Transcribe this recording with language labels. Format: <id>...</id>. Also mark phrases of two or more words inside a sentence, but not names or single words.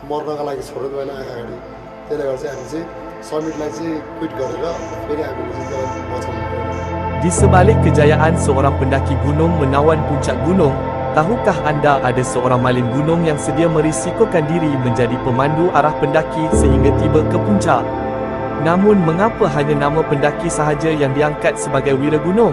<ne>मर्नका लागि छोड्नु भएन आँखा अगाडि। त्यसले गर्दा चाहिँ हामी चाहिँ समिटलाई चाहिँ क्विट गरेर फेरि हामीले चाहिँ त्यसलाई बचाउनु पर्यो।</ne> <ms>Di sebalik kejayaan seorang pendaki gunung menawan puncak gunung, tahukah anda ada seorang malim gunung yang sedia merisikokan diri menjadi pemandu arah pendaki sehingga tiba ke puncak? Namun mengapa hanya nama pendaki sahaja yang diangkat sebagai wira gunung?</ms>